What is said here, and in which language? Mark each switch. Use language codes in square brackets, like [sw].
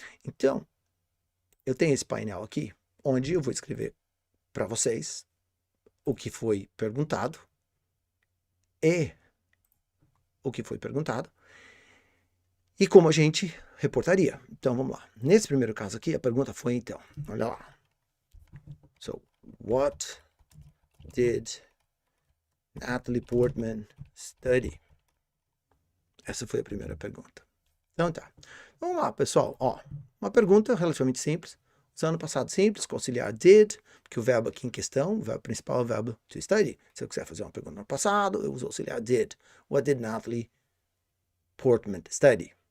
[pt] Então, eu tenho esse painel aqui, onde eu vou escrever para vocês o que foi perguntado e o que foi perguntado e como a gente reportaria. Então, vamos lá. Nesse primeiro caso aqui, a pergunta foi, então, olha lá. [en] So, what did Natalie Portman study? [pt] Essa foi a primeira pergunta. Então tá. Vamos lá, pessoal. Ó, uma pergunta relativamente simples. Usando o passado simples, com auxiliar did, porque o verbo aqui em questão, o verbo principal é o verbo to study. Se eu quiser fazer uma pergunta no passado, eu uso o auxiliar did. [en] What did Natalie Portman study?